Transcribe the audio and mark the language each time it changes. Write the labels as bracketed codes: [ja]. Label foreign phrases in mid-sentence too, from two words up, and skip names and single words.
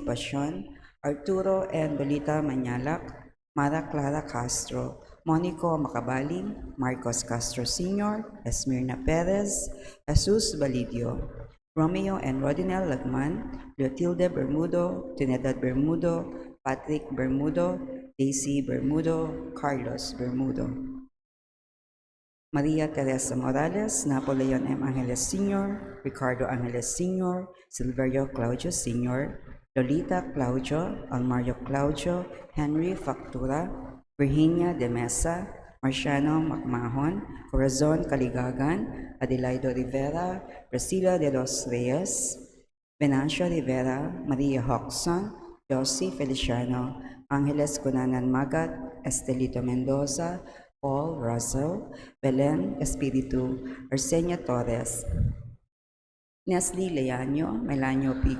[en] Pasion, Arturo and Bolita Manyalak, Mara Clara Castro, Monico Macabaling, Marcos Castro Sr., Esmirna Perez, Jesus Balidio, Romeo and Rodinel Lagman, Clotilde Bermudo, Trinidad Bermudo, Patrick Bermudo, Daisy Bermudo, Carlos Bermudo. Maria Teresa Morales, Napoleon M. Angeles Sr., Ricardo Angeles Sr., Silverio Claudio Sr., Lolita Claudio, Almario Claudio, Henry Factura, Virginia de Mesa, Marciano Macmahon, Corazon Caligagan, Adelaido Rivera, Priscila de los Reyes, Venancio Rivera, Maria Hoxon, Josie Feliciano, Angeles Cunanan Magat, Estelito Mendoza, Paul Russell, Belen Espiritu, Arsenio Torres, Nestle Leaño, Melanio P.